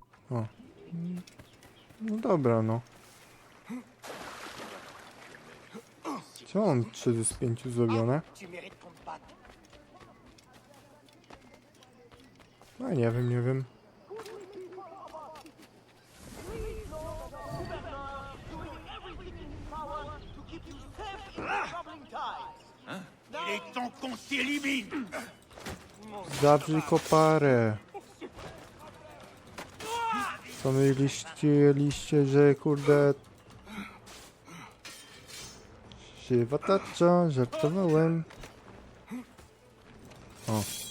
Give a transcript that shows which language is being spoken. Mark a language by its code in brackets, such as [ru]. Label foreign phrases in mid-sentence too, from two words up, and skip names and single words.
[pl] O. No dobra, no. Co mam 3 z 5 zrobione? No nie wiem, nie wiem. [fr] Il est temps qu'on s'élimine. [pl] Zawrzyj koparę. Co myśliście, że kurde... Żywa tarcza, żartowałem. O.